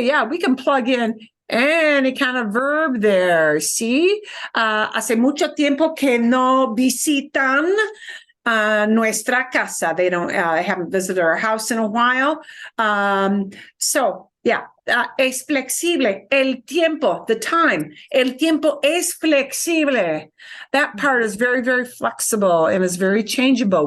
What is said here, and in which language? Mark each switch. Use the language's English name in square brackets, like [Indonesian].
[English] Yeah, we can plug in any kind of verb there. [Spanish] See, hace mucho tiempo que no visitan nuestra casa. [English] They haven't visited our house in a while. So yeah, [Spanish] es flexible. El tiempo, [English] the time. [Spanish] El tiempo es flexible. [English] That part is very, very flexible and is very changeable.